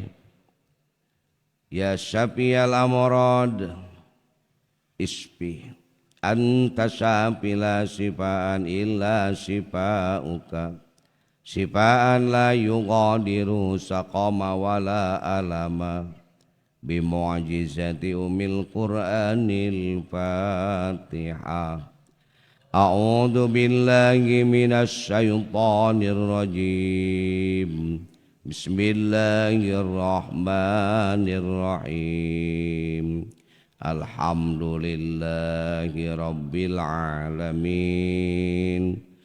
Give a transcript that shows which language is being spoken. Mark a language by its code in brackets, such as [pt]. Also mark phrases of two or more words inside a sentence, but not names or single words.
[ar] يا شافي الأمراض اشف أنت الشافي لا شفاء إلا شفاؤك شفاء لا يغادر سقما ولا ألما بمعجزة أم القرآن الفاتحة. أعوذ بالله من الشيطان الرجيم. بسم الله الرحمن الرحيم. الحمد لله رب العالمين.